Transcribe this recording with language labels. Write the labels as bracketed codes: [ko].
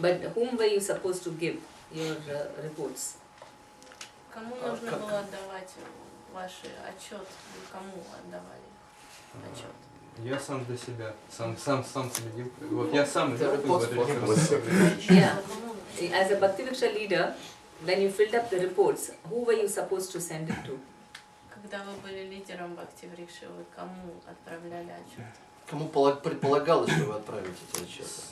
[en] But whom were you supposed to give your reports? [ru] Кому нужно было отдавать ваши отчет? Кому отдавали отчет? Я сам для себя, сам следил. Вот я сам [en] Yeah. As a Bhakti Vriksha leader, when you filled up the reports, who were you supposed to send it to? [ru] Когда вы были лидером Бхакти Врикши, вы кому отправляли отчет? Кому предполагалось, что вы отправите эти отчеты?